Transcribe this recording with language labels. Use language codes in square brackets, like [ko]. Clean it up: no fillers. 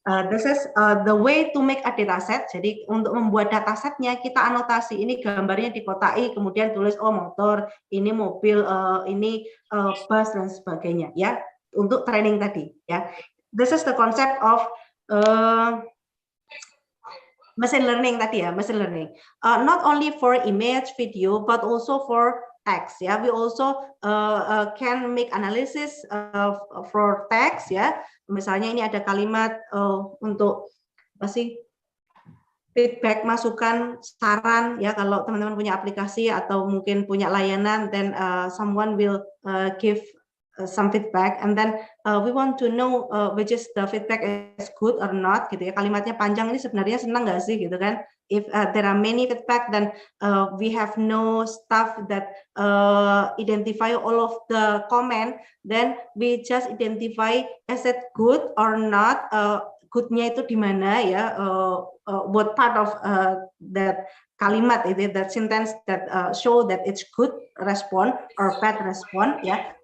[en] This is the way to make a dataset. [id] Jadi untuk membuat datasetnya kita anotasi, ini gambarnya dikotai, kemudian tulis oh motor, ini mobil, ini bus dan sebagainya ya, untuk training tadi ya. [en] This is the concept of machine learning tadi ya, machine learning. Not only for image, video, but also for text ya. We also can make analysis for text ya. [id] Misalnya ini ada kalimat untuk apa sih, feedback, masukan, saran ya. Kalau teman-teman punya aplikasi atau mungkin punya layanan, [en] then someone will give some feedback, and then we want to know which is the feedback is good or not gitu ya. [id] Kalimatnya panjang, ini sebenarnya senang nggak sih gitu kan. [en] If there are many feedback, then we have no staff that identify all of the comment, then we just identify is it good or not, [id] goodnya itu di mana ya, [en] what part of that kalimat itu, that sentence that show that it's good respond or bad respond ya.